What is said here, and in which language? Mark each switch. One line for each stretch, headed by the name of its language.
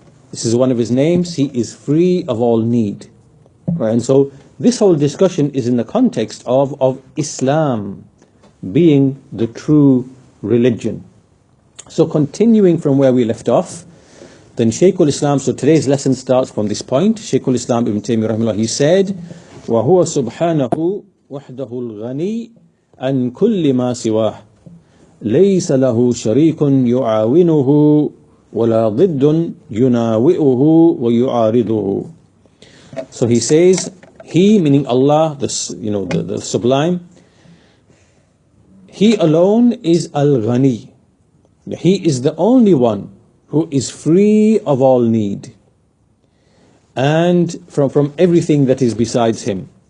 English: This is one of His names. He is free of all need. Right? And so this whole discussion is in the context of Islam being the true religion. So continuing from where we left off, then Shaykhul Islam, so today's lesson starts from this point. Shaykhul Islam Ibn Taymiyyah rahimahullah, he said,
Arabic: وَهُوَ سُبْحَانَهُ وَحْدَهُ الْغَنِي عَنْ كُلِّ مَا سِوَاهُ لَيْسَ لَهُ شَرِيكٌ يُعَاوِنُهُ وَلَا ضِدٌّ يُنَاوِئُهُ وَيُعَارِضُهُ.
English: So he says, He, meaning Allah, the sublime, He alone is Al-Ghani. He is the only one who is free of all need and from everything that is besides Him.